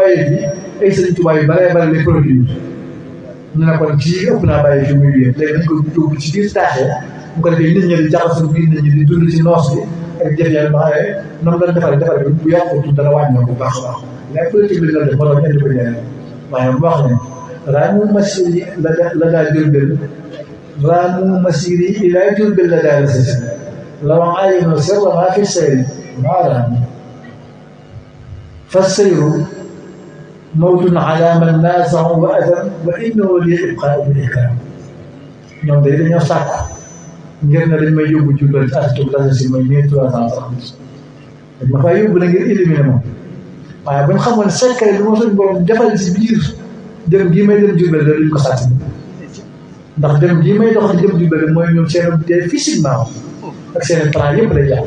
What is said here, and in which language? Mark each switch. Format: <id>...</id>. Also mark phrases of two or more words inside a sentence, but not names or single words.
<wo>bàyyee fii ay sëriñ tubaab yu baree bari</wo> <fr>les produits</fr> <wo>ñu ne kon kii ëpp naa bàyyi fi muy wéer léegi dañ ko dugg ci biir taaxee bu ko defee nit ñi di jaxasoo biir nit ñi di dund ci noos bi ak jëf-jëf ba xam ne noonu la defar bi bu yàqutu dana wàññi bu baax a baax mais politique bi la def moo tax indi ko ñeneen waaye bu wax ne raamu masiri la daa Jurbel raamu masiri ilaa Jurbel la daa la</wo> <ar>لو عاينوا سر ما في السير ما رام فالسير موت على من نازع وأذى وإنه لإبقاء بالإكرام</ar> <wo>ñoom day dañoo sàkk ngir ne dañ may yóbbu Jurbel ci atum la si mooy 1330 dañ ma faa yóbbu na ngir éliminer moom waaye bu ñu xamoon secret bi moo suñu borom defal si biir dem gii may dem Jurbel da duñ ko sàcc ndax dem gii may dox di jëm Jurbel mooy ñoom seen dee physiquement ak seen plan yëpp lay jàpp</wo>